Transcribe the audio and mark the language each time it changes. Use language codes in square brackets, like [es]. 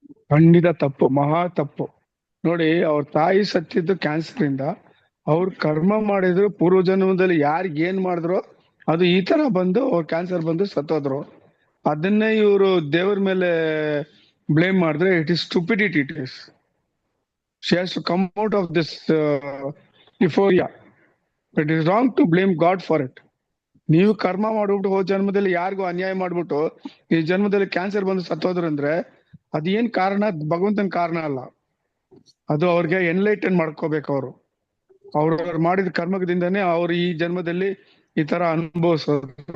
[kn] ಖಂಡಿತ ತಪ್ಪು, ಮಹಾ ತಪ್ಪು. ನೋಡಿ, ಅವ್ರ ತಾಯಿ ಸತ್ತಿದ್ದು ಕ್ಯಾನ್ಸರ್ ಇಂದ. ಅವ್ರು ಕರ್ಮ ಮಾಡಿದ್ರು, ಪೂರ್ವ ಜನ್ಮದಲ್ಲಿ ಯಾರಿಗೆ ಏನ್ ಮಾಡಿದ್ರು ಅದು ಈ ತರ ಬಂದು ಅವ್ರ ಕ್ಯಾನ್ಸರ್ ಬಂದು ಸತ್ತೋದ್ರು. ಅದನ್ನೇ ಇವರು ದೇವರ ಮೇಲೆ ಬ್ಲೇಮ್ ಮಾಡಿದ್ರೆ [en] It is stupidity. It is she has to come out of this euphoria. It is wrong to blame God for it. [kn] ನೀವು ಕರ್ಮ ಮಾಡ್ಬಿಟ್ಟು ಹೋದ ಜನ್ಮದಲ್ಲಿ ಯಾರಿಗೂ ಅನ್ಯಾಯ ಮಾಡ್ಬಿಟ್ಟು ಈ ಜನ್ಮದಲ್ಲಿ ಕ್ಯಾನ್ಸರ್ ಬಂದು ಸತ್ತೋದ್ರು ಅಂದ್ರೆ ಅದೇನ್ ಕಾರಣ? ಭಗವಂತನ ಕಾರಣ ಅಲ್ಲ. ಅದು ಅವ್ರಿಗೆ ಎನ್ಲೈಟನ್ ಮಾಡ್ಕೋಬೇಕು. ಅವ್ರು ಮಾಡಿದ ಕರ್ಮದಿಂದನೇ ಅವ್ರು ಈ ಜನ್ಮದಲ್ಲಿ ಈ ತರ ಅನುಭವಿಸೋದು.